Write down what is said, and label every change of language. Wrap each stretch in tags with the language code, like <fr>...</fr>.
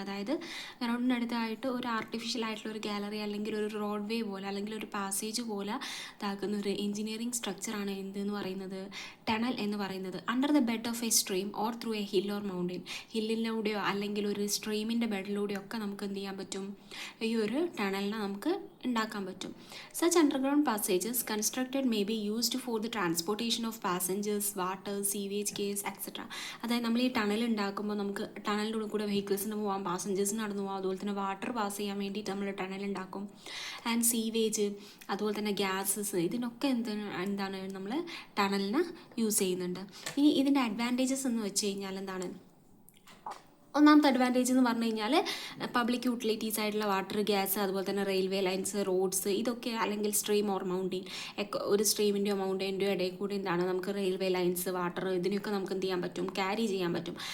<ml>അതായത് ഗ്രൗണ്ടിനടുത്തായിട്ട് ഒരു ആർട്ടിഫിഷ്യൽ ആയിട്ടുള്ള ഒരു ഗാലറി അല്ലെങ്കിൽ ഒരു റോഡ് വേ പോലെ അല്ലെങ്കിൽ ഒരു പാസേജ് പോലെ ഇതാക്കുന്ന ഒരു എഞ്ചിനീയറിംഗ് സ്ട്രക്ചറാണ് എന്തെന്ന് പറയുന്നത്, ടണൽ എന്ന് പറയുന്നത്.</ml> <en>Under the bed of a stream or through a hill or mountain.</en> <ml>ഹില്ലിലൂടെയോ അല്ലെങ്കിൽ ഒരു സ്ട്രീമിൻ്റെ ബെഡിലൂടെയോ ഒക്കെ നമുക്ക് എന്ത് ചെയ്യാൻ പറ്റും, ഈ ഒരു ടണലിനെ നമുക്ക് ഉണ്ടാക്കാൻ പറ്റും.</ml> <en>Such underground passages constructed may be used for the transportation of passengers, water, sewage, gas, etc.</en> <ml>അതായത് നമ്മൾ ഈ ടണൽ ഉണ്ടാക്കുമ്പോൾ നമുക്ക് ടണലിൻ്റെ കൂടെ വെഹിക്കിൾസിന് പോകാം, പാസഞ്ചേഴ്സിന് നടന്നു പോകാം, അതുപോലെ തന്നെ വാട്ടർ പാസ് ചെയ്യാൻ വേണ്ടിയിട്ട് നമ്മൾ ടണൽ ഉണ്ടാക്കും. ആൻഡ് സീവേജ്, അതുപോലെ തന്നെ ഗ്യാസസ്, ഇതിനൊക്കെ എന്താണ് നമ്മൾ ടണലിന് യൂസ് ചെയ്യുന്നുണ്ട്. ഇനി ഇതിൻ്റെ അഡ്വാൻറ്റേജസ് എന്ന് വെച്ച് കഴിഞ്ഞാൽ എന്താണ്, ഒന്നാമത്തെ അഡ്വാൻറ്റേജ് എന്ന് പറഞ്ഞു കഴിഞ്ഞാൽ പബ്ലിക് യൂട്ടിലിറ്റീസ് ആയിട്ടുള്ള വാട്ടർ, ഗ്യാസ്, അതുപോലെ തന്നെ റെയിൽവേ ലൈൻസ്, റോഡ്സ്, ഇതൊക്കെ അല്ലെങ്കിൽ സ്ട്രീം ഓർ മൗണ്ടെയിൻ, ഒരു സ്ട്രീമിൻ്റെയോ മൗണ്ടെയിൻ്റെയോ ഇടയിൽ കൂടി എന്താണ് നമുക്ക് റെയിൽവേ ലൈൻസ്, വാട്ടർ, ഇതിനൊക്കെ നമുക്ക് എന്ത് ചെയ്യാൻ പറ്റും, ക്യാരി ചെയ്യാൻ പറ്റും.</ml>